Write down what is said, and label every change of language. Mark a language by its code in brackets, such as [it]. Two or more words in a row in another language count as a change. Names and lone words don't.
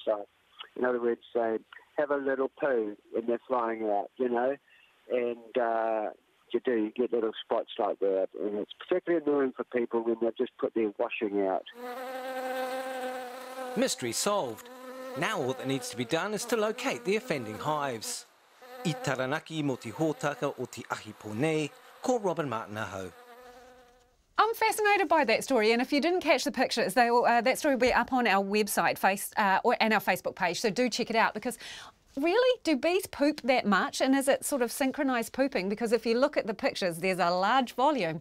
[en] So, in other words, they have a little poo when they're flying out, you know, and you get little spots like that, and it's particularly annoying for people when they just put their washing out. Mystery solved. Now all that needs to be done is to locate the offending hives. [mi] I Taranaki mo te hōtaka o te ahi pōnei, ko Robin Martin-Aho. [en] I'm fascinated by that story, and if you didn't catch the pictures, that story will be up on our website and our Facebook page, so do check it out, because really, do bees poop that much, and is it sort of synchronised pooping? Because if you look at the pictures, there's a large volume.